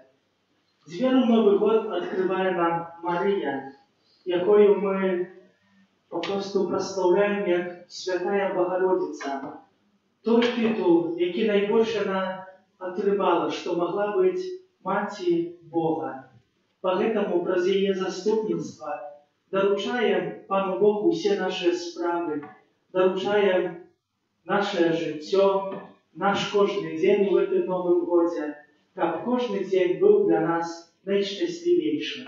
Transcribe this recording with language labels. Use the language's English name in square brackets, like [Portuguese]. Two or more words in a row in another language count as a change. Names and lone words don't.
[Ukrainian] Дверь у Новий год відкриває нам Марія, якою ми попросту прославляємо як Святая Богородиця. Той титул, який найбільше вона отримала, що могла бути Маті Бога. [Belarusian] Поэтому праз яе заступництва доручаем Пану Богу все наши справы, доручаем наше жыццё, наш кожны дзень у гэтым Новым годзе, каб кожны дзень быў для нас найшчаслівейшым.